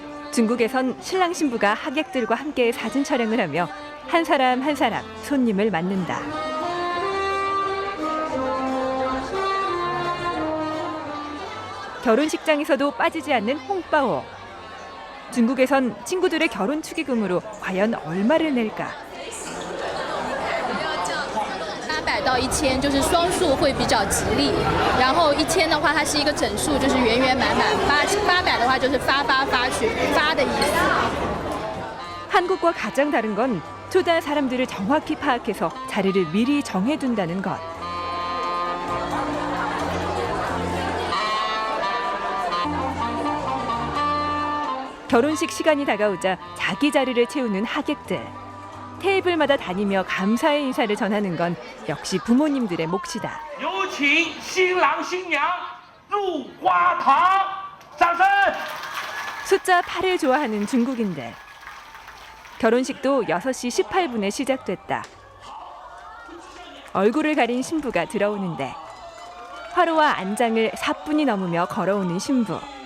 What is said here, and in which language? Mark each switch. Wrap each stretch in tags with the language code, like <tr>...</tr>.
<ko>중국에선 신랑 신부가 하객들과 함께 사진 촬영을 하며 한 사람 한 사람 손님을 맞는다. 결혼식장에서도 빠지지 않는 홍바오. 중국에선 친구들의 결혼 축의금으로 과연 얼마를 낼까?</ko> <zh>800到1000就是双数会比较吉利，然后1000的话它是一个整数，就是圆圆满满；800的话就是发去发的意思。</zh> <ko>한국과 가장 다른 건 초대할 사람들을 정확히 파악해서 자리를 미리 정해둔다는 것. 결혼식 시간이 다가오자 자기 자리를 채우는 하객들. 테이블마다 다니며 감사의 인사를 전하는 건 역시 부모님들의 몫이다.</ko> <zh>有请新郎新娘入花堂，掌声！</zh> <ko>숫자 8을 좋아하는 중국인들. 결혼식도 6시 18분에 시작됐다. 얼굴을 가린 신부가 들어오는데 화로와 안장을 4분이 넘으며 걸어오는 신부.</ko>